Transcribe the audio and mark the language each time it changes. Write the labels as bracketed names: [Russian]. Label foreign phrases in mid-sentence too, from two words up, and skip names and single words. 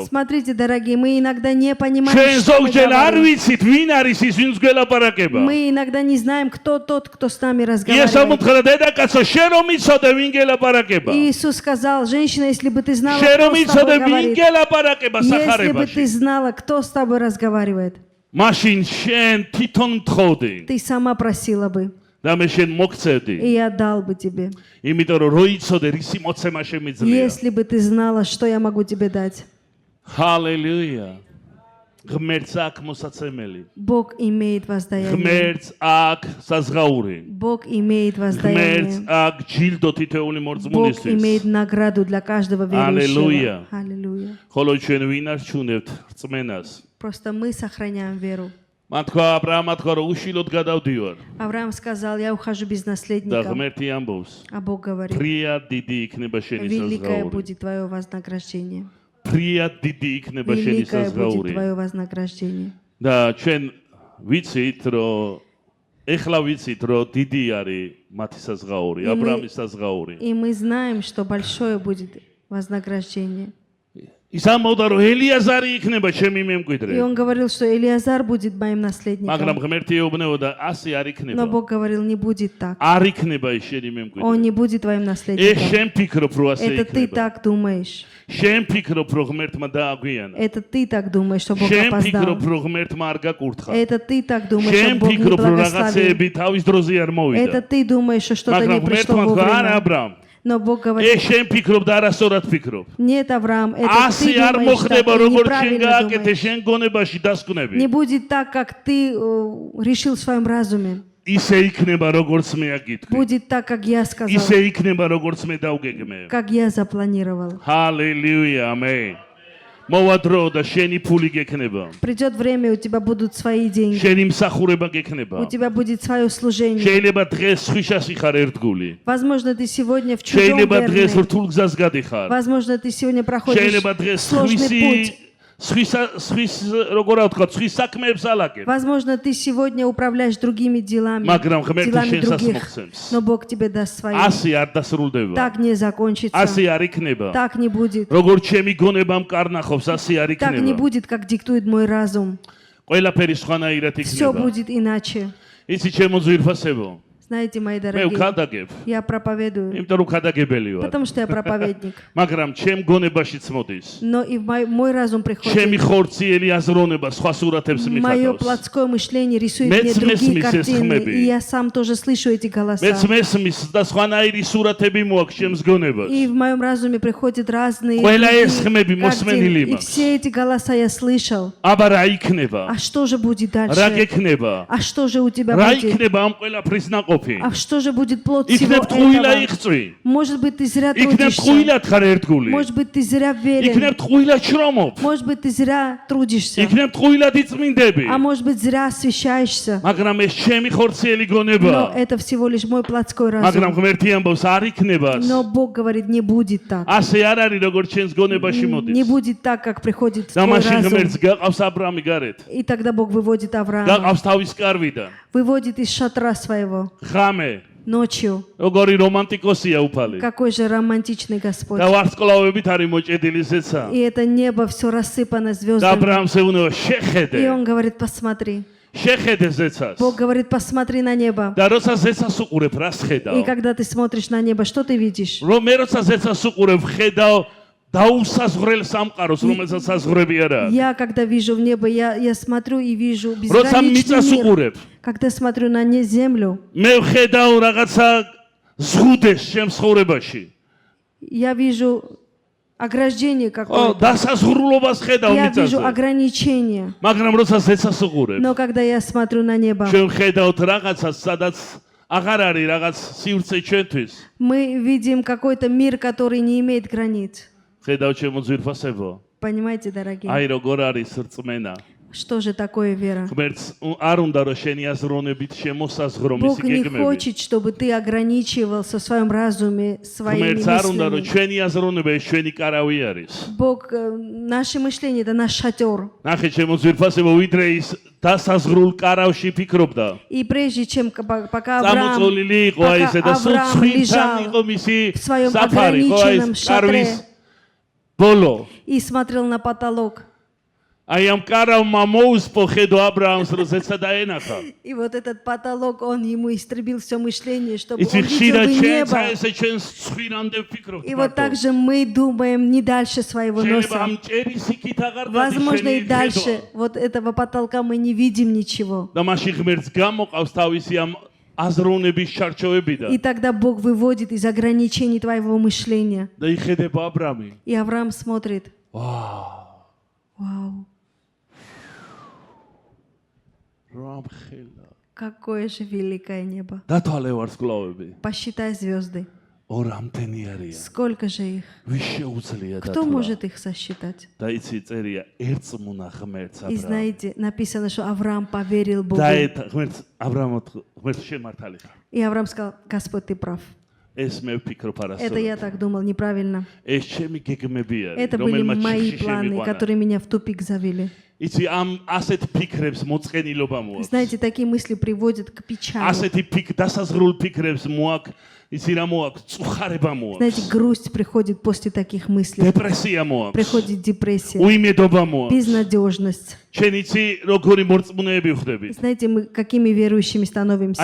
[Russian] Смотрите, дорогие, мы иногда не понимаем, [Georgian] ჩვენ [Russian] что мы [Georgian] ზოგჯერ არ [Russian] говорим. [Georgian] ვიცით ვინ არის ის ვინც გველაპარაკება. [Russian] Мы иногда не знаем, кто тот, кто с нами [Georgian] იესო [Russian] разговаривает. [Georgian] მომთხრა დედაკაცო, შენ რომ იცოდე ვინ გელაპარაკება. [Russian] Иисус сказал, женщина, если бы ты знала, [Georgian] შენ რომ [Russian] кто с [Georgian] იცოდე [Russian] тобой [Georgian] ვინ [Russian] говорит, [Georgian] გელაპარაკება [Russian] если бы ты [Georgian] სახარებაში. [Russian] знала, кто с тобой разговаривает, [Georgian] მაშინ შენ თვითონ მთხოვდი [Russian] ты сама просила бы, [Georgian] და მე შენ მოგწევდი. [Russian] и я дал бы тебе. [Georgian] იმიტომ რომ რო იცოდე რისი მოცემა შემიძლია. [Russian] Если бы ты знала, что я могу тебе дать. [Georgian] ჰალელუია. ღმერთს აქვს მოსაცემელი. [Russian] Бог имеет воздаяние. [Georgian] ღმერთს აქვს საზღაური. [Russian] Бог имеет [Georgian] ღმერთს [Russian] воздаяние. [Georgian] აქვს ჯილდო თითოეული [Russian] Бог [Georgian] მორწმუნისთვის. [Russian] имеет награду для каждого Аллилуйя. верующего. Аллилуйя. [Georgian] ხოლო ჩვენ ვინ არჩუნებთ რწმენას. [Russian] Просто мы сохраняем веру. [Georgian] მან თქვა აბრაამმა თქვა რომ უშილოდ გადავდივარ [Russian] Авраам сказал, я ухожу без [Georgian] და [Russian] наследника. [Georgian] ღმერთი ამბობს. [Russian] А Бог говорит, [Georgian] ფრიად დიდი იქნება შენი [Russian] великое [Georgian] საზღაური. [Russian] будет твое вознаграждение. [Georgian] ფრიად დიდი იქნება შენი [Russian] Великое будет [Georgian] საზღაური. [Russian] твое вознаграждение. [Georgian] და ჩვენ ვიცით რომ ეხლა ვიცით რომ დიდი არის მათი საზღაური, [Russian] И мы- [Georgian] აბრაამის საზღაური. [Russian] И мы знаем, что большое будет вознаграждение. [Georgian] ის ამბობდა რომ ელიაზარი იქნება ჩემი [Russian] И [Georgian] მემკვიდრე. [Russian] он говорил, что Элиазар будет моим [Georgian] მაგრამ [Russian] наследником. [Georgian] ღმერთი ეუბნებოდა ასე არ [Russian] Но [Georgian] იქნება. [Russian] Бог говорил, не будет так. [Georgian] არ იქნება ის შენი [Russian] Он [Georgian] მემკვიდრე. [Russian] не будет твоим [Georgian] ეს [Russian] наследником. [Georgian] შენ ფიქრობ რომ ასე [Russian] Это ты [Georgian] იქნება. [Russian] так думаешь. [Georgian] შენ ფიქრობ რომ ღმერთმა დააგვიანა. [Russian] Это ты так думаешь, что Бог [Georgian] შენ [Russian] опоздал. [Georgian] ფიქრობ რომ ღმერთმა არ გაკურთხა. [Russian] Это ты так думаешь, что [Georgian] შენ [Russian] Бог не [Georgian] ფიქრობ რომ [Russian] благословил. [Georgian] რაღაცეები თავის დროზე არ [Russian] Это [Georgian] მოვიდა. [Russian] ты думаешь, что что-то не [Georgian] მაგრამ [Russian] пришло [Georgian] ღმერთმა თქვა არა [Russian] вовремя. [Georgian] აბრაამ. [Russian] Но Бог [Georgian] ეს [Russian] говорит, [Georgian] შენ ფიქრობ და არასწორად ფიქრობ. [Russian] нет, Авраам, это [Georgian] ასე [Russian] ты [Georgian] არ [Russian] думаешь так, [Georgian] მოხდება [Russian] ты [Georgian] როგორც შენ [Russian] неправильно [Georgian] გააკეთე [Russian] думаешь. [Georgian] შენ გონებაში დასკვნები. [Russian] Не будет так, как ты решил в своем разуме. [Georgian] ისე იქნება როგორც მე აგიტყვი. [Russian] Будет так, как я сказал, [Georgian] ისე იქნება როგორც მე დავგეგმე. [Russian] как я запланировал. [Georgian] ჰალელუია, ამენ. მოვა დრო და შენი ფული გექნება. [Russian] Придет время, у тебя будут свои деньги. [Georgian] შენი მსახურება [Russian] У [Georgian] გექნება. [Russian] тебя будет свое служение. [Georgian] შეიძლება დღეს ხვიშას იხარ ერთგული. [Russian] Возможно, ты сегодня в чужом [Georgian] შეიძლება დღეს [Russian] верный. [Georgian] რთულ გზას გადიხარ. [Russian] Возможно, ты сегодня проходишь [Georgian] შეიძლება დღეს [Russian] сложный путь. [Georgian] სხვის როგორ ვთქვა, სხვის საქმეებს ალაგებ. [Russian] Возможно, ты сегодня управляешь другими делами, [Georgian] მაგრამ ღმერთი [Russian] делами [Georgian] შენსაც [Russian] других, [Georgian] მოგცემს. [Russian] но Бог тебе даст свои. [Georgian] ასე არ დასრულდება. [Russian] Так не закончится, [Georgian] ასე არ იქნება. [Russian] так не будет. [Georgian] როგორც ჩემი გონებამ კარნახობს, ასე არ [Russian] Так не [Georgian] იქნება. [Russian] будет, как диктует мой разум. [Georgian] ყველაფერი სხვანაირად [Russian] Все [Georgian] იქნება. [Russian] будет иначе. [Georgian] იცი ჩემო ძვირფასებო, [Russian] Знаете, мои [Georgian] მე [Russian] дорогие, [Georgian] ვქადაგებ, [Russian] я проповедую, [Georgian] იმიტომ რომ ქადაგებელი ვარ. [Russian] потому что я проповедник. [Georgian] მაგრამ ჩემ გონებაშიც მოდის. [Russian] Но и в мой разум [Georgian] ჩემი [Russian] приходит. [Georgian] ხორციელი აზროვნება სხვა სურათებს [Russian] Мое [Georgian] მიხატავს. [Russian] плотское мышление рисует [Georgian] Მეც [Russian] мне другие [Georgian] მესმის ეს [Russian] картины, [Georgian] ხმები. [Russian] и я сам тоже слышу эти голоса. [Georgian] მეც მესმის და სხვანაირი სურათები მოაქვს ჩემს გონებას. [Russian] И в моем разуме приходят разные [Georgian] ყველა ეს [Russian] другие [Georgian] ხმები მოსმენილი [Russian] картины. И [Georgian] მაქვს. [Russian] все эти голоса я слышал. [Georgian] აბა რა იქნება? [Russian] А что же будет [Georgian] რა [Russian] дальше? [Georgian] გექნება? [Russian] А что же у тебя [Georgian] რა [Russian] будет? [Georgian] იქნება ამ ყველაფრის [Russian] Что [Georgian] ყოფი. [Russian] А что же будет плод всего [Georgian] იქნებ ტყუილა [Russian] этого? [Georgian] იხწვი. [Russian] Может быть, ты зря [Georgian] იქნებ [Russian] трудишься. [Georgian] ტყუილად ხარ ერთგული. [Russian] Может быть, ты зря верен. [Georgian] იქნებ ტყუილად შრომობ. [Russian] Может быть, ты зря трудишься. [Georgian] იქნებ ტყუილად იწმინდები. [Russian] А может быть, зря освящаешься. [Georgian] მაგრამ ეს ჩემი ხორციელი [Russian] Но [Georgian] გონება. [Russian] это всего лишь мой плотской [Georgian] მაგრამ [Russian] разум. [Georgian] ღმერთი ამბობს არ იქნებას. [Russian] Но Бог говорит, не будет так. [Georgian] ასე არ არის როგორც ჩვენს გონებაში [Russian] Не [Georgian] მოდის. [Russian] будет так, как приходит [Georgian] და [Russian] твой [Georgian] მაშინ [Russian] разум. [Georgian] ღმერთს გაყავს აბრამი გარეთ. [Russian] И тогда Бог выводит Авраама. [Georgian] გაყავს თავის კარვიდან. [Russian] Выводит из шатра своего. [Georgian] ღამე. [Russian] Ночью. [Georgian] როგორი რომანტიკოსია უფალი. [Russian] Какой же романтичный Господь. [Georgian] და ვარსკვლავებით არის მოჭედილი ზეცა. [Russian] И это небо все рассыпано [Georgian] და [Russian] звездами. [Georgian] აბრამს ეუბნება [Russian] И [Georgian] შეხედე. [Russian] он говорит, посмотри. [Georgian] შეხედე ზეცას. [Russian] Бог говорит, посмотри на небо. [Georgian] და როცა ზეცას უყურებ, რას [Russian] И [Georgian] ხედავ? [Russian] когда ты смотришь на небо, что ты видишь? [Georgian] რომ მე როცა ზეცას უყურებ, ხედავ დაუსაზღვრელ სამყაროს, რომელსაც საზღვრები არ აქვს. [Russian] Я, когда вижу в небо, я смотрю и вижу [Georgian] როცა [Russian] безграничный [Georgian] მიწას [Russian] мир. [Georgian] უყურებ, [Russian] Когда смотрю на землю, [Georgian] მე ვხედავ რაღაცა ზღუდეს ჩემ ცხოვრებაში. [Russian] я вижу ограждение [Georgian] ო, [Russian] какое-то. [Georgian] დასაზღვრულობას ხედავ [Russian] Я вижу [Georgian] მიწაზე. [Russian] ограничения. [Georgian] მაგრამ როცა ზეცას უყურებ, [Russian] Но когда я смотрю на небо, [Georgian] ჩვენ ვხედავთ რაღაცას, სადაც აღარ არის რაღაც სივრცე ჩვენთვის. [Russian] мы видим какой-то мир, который не имеет границ. [Georgian] ხედავ ჩემო ძვირფასებო. [Russian] Понимаете, дорогие? [Georgian] აი როგორ არის რწმენა. [Russian] Что же такое вера? [Georgian] ღმერთს არ უნდა რომ შენი აზროვნებით შემოსაზღვრო [Russian] Бог [Georgian] მისი [Russian] не [Georgian] გეგმები. [Russian] хочет, чтобы ты ограничивался в своем разуме своими [Georgian] ღმერთს არ უნდა რომ [Russian] мыслями. [Georgian] ჩვენი აზროვნება ეს ჩვენი კარავი არის. [Russian] Бог, наше мышление – это наш шатер. [Georgian] ნახე ჩემო ძვირფასებო, ვიდრე ის დასაზღვრულ კარავში ფიქრობდა. [Russian] И прежде чем, пока Авраам, [Georgian] წამოწოლილი იყო აი ესე და სულ [Russian] Авраам [Georgian] ცხვირთან [Russian] лежал [Georgian] იყო მისი [Russian] в своем [Georgian] საფარი, ხო აი [Russian] ограниченном [Georgian] ეს კარვის [Russian] шатре [Georgian] ბოლო. [Russian] и смотрел на потолок. [Georgian] აი ამ კარავმა მოუსპო ხედო აბრაამს, რომ ზეცა დაენახა. [Russian] И вот этот потолок, он ему истребил все мышление, чтобы [Georgian] იცი [Russian] он видел [Georgian] ხშირად [Russian] бы [Georgian] ჩვენც [Russian] небо. [Georgian] ესე ჩვენს ცხვირამდე ვფიქრობთ. [Russian] И вот так же мы думаем не дальше своего [Georgian] შეიძლება [Russian] носа. [Georgian] ამ ჭერის იქით აღარ გადის [Russian] Возможно, и [Georgian] შენი [Russian] дальше [Georgian] ხედვა. [Russian] вот этого потолка мы не видим ничего. [Georgian] და მაშინ ღმერთს გამოყავს თავისი ამ აზროვნების ჩარჩოებიდან. [Russian] И тогда Бог выводит из ограничений твоего мышления. [Georgian] და იხედება აბრამი. [Russian] И Авраам смотрит. [Georgian] ვაუ, [Russian] Вау, [Georgian] რა მხელა. [Russian] какое же великое небо. [Georgian] დათვალე ვარსკვლავები. [Russian] Посчитай звезды. [Georgian] ორამდენი არიან. [Russian] Сколько же их? [Georgian] ვის შეუძლია [Russian] Кто [Georgian] დათვალა? [Russian] может их сосчитать? [Georgian] და იცი წერია ერწმუნა ღმერთს [Russian] И [Georgian] აბრამი. [Russian] знаете, написано, что Авраам поверил Богу. [Georgian] და ღმერთს აბრამოთ ღმერთს შემართალი ხარ. [Russian] И Авраам сказал, Господь, ты прав. [Georgian] ეს მე ვფიქრობ [Russian] Это я [Georgian] არასწორად. [Russian] так думал, неправильно. [Georgian] ეს ჩემი გეგმები არის, [Russian] Это были [Georgian] რომელმაც [Russian] мои [Georgian] შიში [Russian] планы, [Georgian] შემიყვანა. [Russian] которые меня в тупик завели. [Georgian] იცი ამ ასეთ ფიქრებს მოწყენილობა მოაქვს. [Russian] Знаете, такие мысли приводят к печали. [Georgian] ასეთი დასაზღვრულ ფიქრებს მოაქვს, იცი რა მოაქვს, წუხარება [Russian] Знаете, [Georgian] მოაქვს. [Russian] грусть приходит после таких мыслей. [Georgian] დეპრესია მოაქვს. [Russian] Приходит депрессия, [Georgian] უიმედობა მოაქვს. [Russian] безнадежность. [Georgian] შენ იცი როგორი მორწმუნეები ვხდები? [Russian] Знаете, мы какими верующими становимся?